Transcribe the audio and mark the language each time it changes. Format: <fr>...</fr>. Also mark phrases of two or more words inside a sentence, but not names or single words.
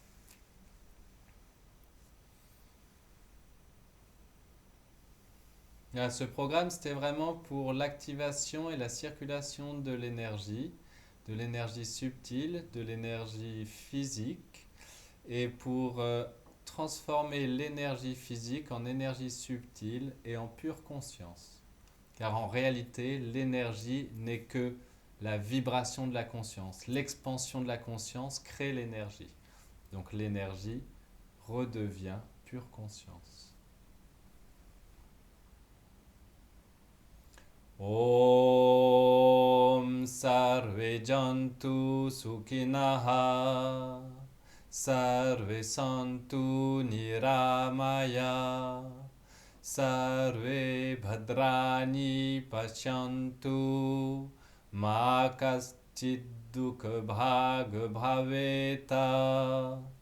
<fr>Ce programme, c'était vraiment pour l'activation et la circulation de l'énergie subtile, de l'énergie physique, et pour transformer l'énergie physique en énergie subtile et en pure conscience. Car en réalité, l'énergie n'est que la vibration de la conscience. L'expansion de la conscience crée l'énergie. Donc l'énergie redevient pure conscience.</fr> <sa>ॐ सर्वे जन्तु सुखिनः सर्वे सन्तु निरामया सर्वे भद्राणि पश्यन्तु मा कश्चिद् दुःख भाग् भवेत</sa>